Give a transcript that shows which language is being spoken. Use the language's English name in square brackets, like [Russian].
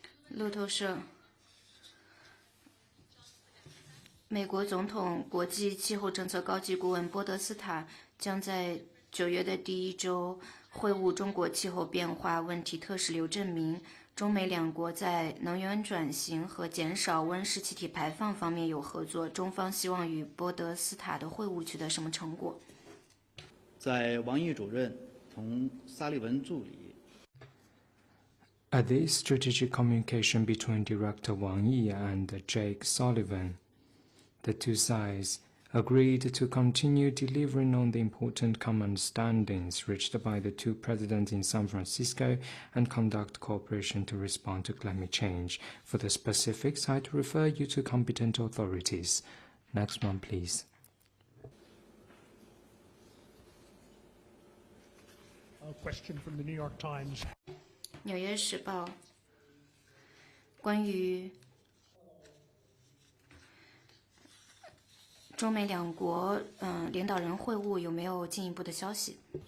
[Chinese] 路透社，美国总统国际气候政策高级顾问波德斯塔将在9月的第一周会晤中国气候变化问题特使刘振明。中美两国在能源转型和减少温室气体排放方面有合作。中方希望与波德斯塔的会晤取得什么成果？在王毅主任同沙利文助理 [English] At this strategic communication between Director Wang Yi and Jake Sullivan, the two sides agreed to continue delivering on the important common understandings reached by the two presidents in San Francisco and conduct cooperation to respond to climate change. For the specifics, I'd refer you to competent authorities. Next one, please. A question from the New York Times. [Chinese] 纽约时报关于中美两国领导人会晤有没有进一步的消息？